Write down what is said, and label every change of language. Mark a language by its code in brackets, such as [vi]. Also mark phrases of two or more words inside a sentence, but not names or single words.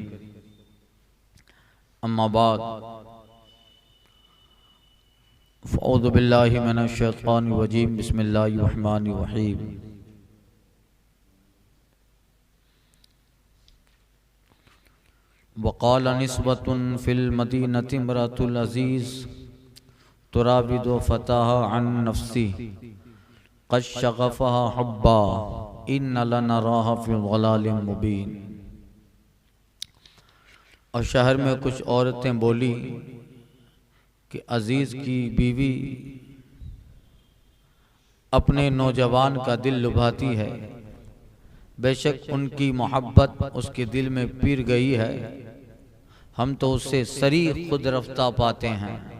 [ar] أما بعد فأعوذ بالله من الشيطان الرجيم. بسم الله الرحمن الرحيم. وقال نسوة في المدينة امرأت العزيز تراود فتاها عن نفسه قد شغفها حبا إنا لنراها في ضلال مبين. [ur] اور شہر میں کچھ عورتیں بولی کہ عزیز کی بیوی اپنے نوجوان کا دل لبھاتی ہے، بیشک ان کی محبت اس کے دل میں پیر گئی ہے، ہم تو اس سے سری خود رفتہ پاتے ہیں.